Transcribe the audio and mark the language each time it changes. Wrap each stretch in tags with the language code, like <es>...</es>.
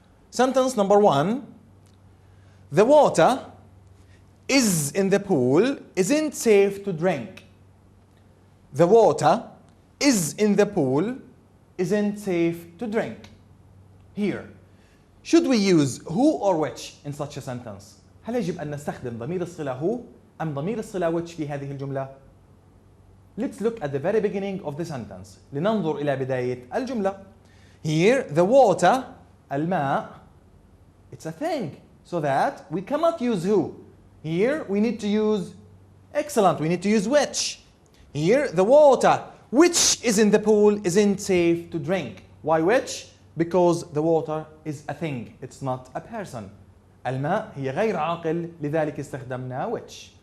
<en>Sentence number 1, the water is in the pool isn't safe to drink. The water is in the pool isn't safe to drink. Here, should we use who or which in such a sentence?</en> <ar>هل يجب أن نستخدم ضمير الصلة who أم ضمير الصلة which في هذه الجملة؟</ar> <en>Let's look at the very beginning of the sentence.</en> <ar>لننظر إلى بداية الجملة.</ar> <en>Here, the water, الماء, it's a thing. So that we cannot use who. Here, we need to use, excellent, we need to use which. Here, the water which is in the pool isn't safe to drink. Why which? Because the water is a thing, it's not a person.</en> <ar>الماء هي غير عاقل, لذلك استخدمنا which.</ar>